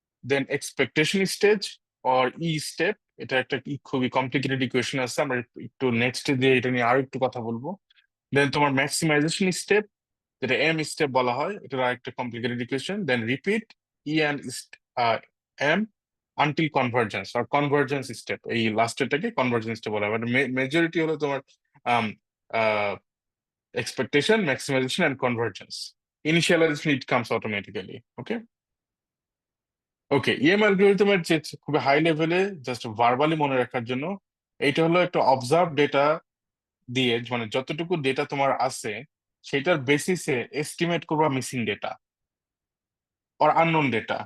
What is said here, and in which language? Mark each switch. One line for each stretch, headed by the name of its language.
Bangla: Then expectation stage or E step, এটা একটা খুবই কমপ্লিকেটেড ইকুয়েশন আছে, আমরা একটু নেক্সট দিয়ে এটা নিয়ে আরো একটু কথা বলবো। দেন তোমার ম্যাক্সিমাইজেশন স্টেপ, যেটা এম স্টেপ বলা হয়, এটা আরেকটা complicated equation. Then repeat E and M until convergence আর convergence step, এই লাস্টেরটাকে কনভার্জেন্স স্টেপ বলা হয়। মেজরিটি হলো তোমার
English: expectation, maximization, and convergence. Initialization, it comes automatically. Okay.
Bangla: Okay, EM অ্যালগরিদমের যে খুবই হাই লেভেলে জাস্ট ভার্বালি মনে রাখার জন্য, এইটা হলো একটা অবজার্ভ ডেটা দিয়ে, মানে যতটুকু ডেটা তোমার আছে সেটার বেসিসে এস্টিমেট করবা মিসিং ডেটা আর আননোন ডেটা।